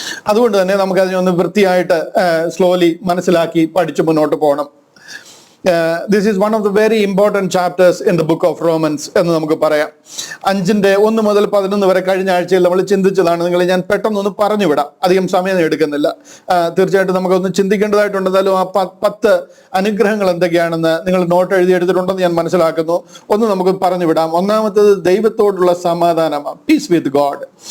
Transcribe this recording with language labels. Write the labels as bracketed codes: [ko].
[ml] അതുകൊണ്ട് തന്നെ നമുക്ക് അതിനൊന്ന് വൃത്തിയായിട്ട് സ്ലോലി മനസ്സിലാക്കി പഠിച്ചു മുന്നോട്ട് പോകണം. [en] This is one of the very important chapters in the book of Romans [ml] എന്ന് നമുക്ക് പറയാം. 5:1 മുതൽ 11 വരെ കഴിഞ്ഞ ആഴ്ചയിൽ നമ്മൾ ചിന്തിച്ചതാണ്. നിങ്ങൾ ഞാൻ പെട്ടെന്നൊന്ന് പറഞ്ഞു വിടാം, അധികം സമയം എടുക്കുന്നില്ല. തീർച്ചയായിട്ടും നമുക്കൊന്ന് ചിന്തിക്കേണ്ടതായിട്ടുണ്ടെന്നാലും ആ 10 അനുഗ്രഹങ്ങൾ എന്തൊക്കെയാണെന്ന് നിങ്ങൾ നോട്ട് എഴുതിയെടുത്തിട്ടുണ്ടെന്ന് ഞാൻ മനസ്സിലാക്കുന്നു. ഒന്ന് നമുക്ക് പറഞ്ഞു വിടാം. ഒന്നാമത്തേത് ദൈവത്തോടുള്ള സമാധാനമാണ്, പീസ് വിത്ത് ഗോഡ്.